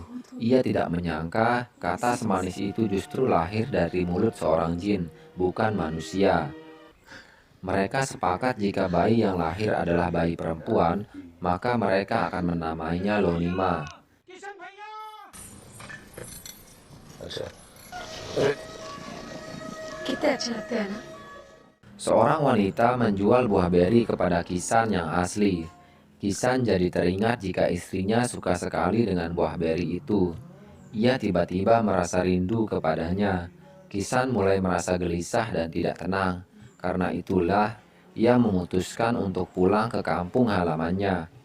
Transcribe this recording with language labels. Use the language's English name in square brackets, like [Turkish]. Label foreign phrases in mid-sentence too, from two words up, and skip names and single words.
[Indonesian] Ia tidak menyangka kata semanis itu justru lahir dari mulut seorang jin, bukan manusia. Mereka sepakat jika bayi yang lahir adalah bayi perempuan, maka mereka akan menamainya Lonima. [Hindi] कितने अच्छे लगते हैं ना। [Indonesian] Seorang wanita menjual buah beri kepada Kisan yang asli. Kisan jadi teringat jika istrinya suka sekali dengan buah beri itu. Ia tiba-tiba merasa rindu kepadanya. Kisan mulai merasa gelisah dan tidak tenang. Karena itulah, ia memutuskan untuk pulang ke kampung halamannya.